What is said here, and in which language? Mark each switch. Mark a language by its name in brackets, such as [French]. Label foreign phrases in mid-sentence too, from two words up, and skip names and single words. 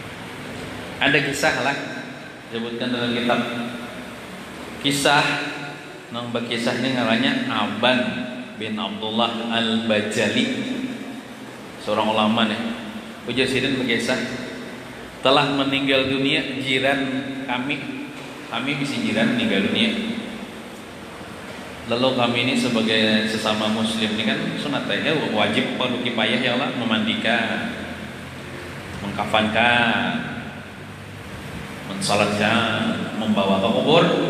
[Indonesian] Ada kisah lah disebutkan dalam kitab kisah nang berkisah ini ngarannya Aban bin Abdullah Al-Bajali, seorang ulama nih. Ujar sidin berkisah, telah meninggal dunia jiran kami bisa jiran meninggal dunia. Lalu kami ini sebagai sesama muslim ini kan sunatnya wajib fardu kifayah [Arabic] يا الله, [Indonesian] memandikan, mengkafankan, mensalatkan, membawa ke kubur.